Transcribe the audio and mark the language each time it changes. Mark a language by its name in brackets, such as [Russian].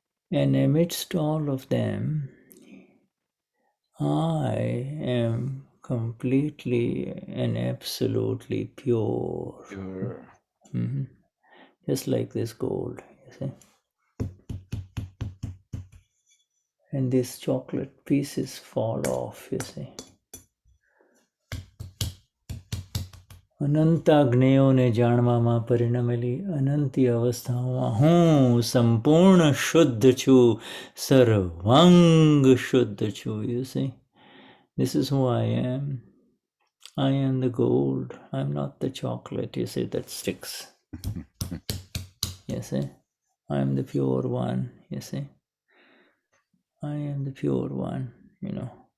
[English] And amidst all of them, I am completely and absolutely pure. Pure. Mhm. Just like this gold, you see. And these chocolate pieces fall off, you see. [Gujarati] અનંત જ્ઞેયોને જાણવામાં પરિણમેલી અનંતી અવસ્થાઓમાં હું સંપૂર્ણ શુદ્ધ છું, સર્વાંગ શુદ્ધ છું. [English] You see, this is who I am. I am the gold. I'm not the chocolate, you see, that sticks. You see, I am the pure one, you see. I am the pure one, you know.